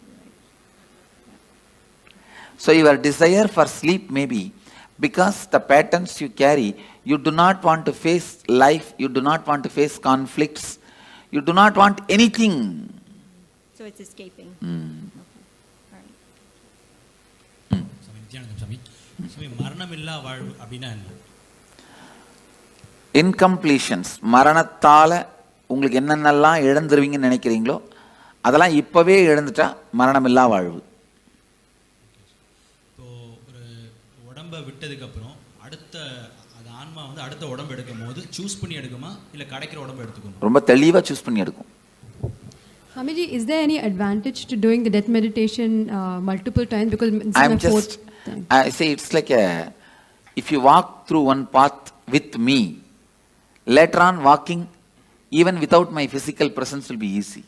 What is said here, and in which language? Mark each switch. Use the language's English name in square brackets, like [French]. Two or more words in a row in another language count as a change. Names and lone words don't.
[English] So your desire for sleep may be because the patterns you carry, you do not want to face life, you do not want to face conflicts, you do not want anything. So it's escaping. [Tamil] Nithyananda Swami. Swami, மரணமில்லா வாழ்வு அப்படினா என்ன? Incompletions, மரணத்தால உங்களுக்கு என்னென்னலாம் இழந்துருவீங்கன்னு நினைக்கிறீங்களோ அதெல்லாம் இப்பவே இழந்துட்டா மரணமில்லா வாழ்வு. இப்போ ஒரு உடம்பை விட்டதுக்கு அப்புறம் அடுத்த அது ஆன்மா வந்து அடுத்த உடம்பு எடுக்கும் போது சூஸ் பண்ணி எடுக்குமா இல்ல கிடைக்கிற உடம்பை எடுத்துக்குமா? ரொம்ப தெளிவா சூஸ் பண்ணி எடுக்கும். [English] Swamiji, is there any advantage to doing the death meditation multiple times? Because I'm just, I say it's like if you walk through one path with me, later on walking even without my physical presence will be easy.